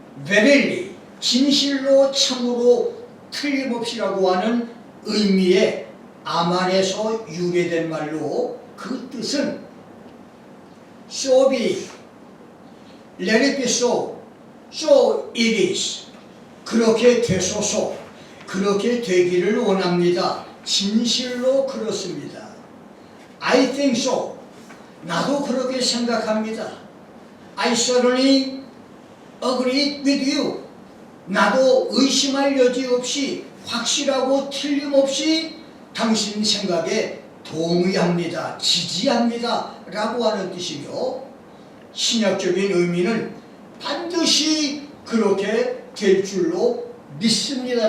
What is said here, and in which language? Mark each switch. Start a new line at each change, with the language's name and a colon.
Korean: verily, 진실로 참으로 틀림없이라고 하는 의미의 아만에서 유래된 말로 그 뜻은
English: so be, let it be so, so it is.
Korean: 그렇게 되소서, 그렇게 되기를 원합니다. 진실로 그렇습니다.
English: I think so.
Korean: 나도 그렇게 생각합니다.
English: I certainly agree with you.
Korean: 나도 의심할 여지 없이 확실하고 틀림없이 당신 생각에 동의합니다. 지지합니다. 라고 하는 뜻이며 신약적인 의미는 반드시 그렇게 될 줄로 믿습니다.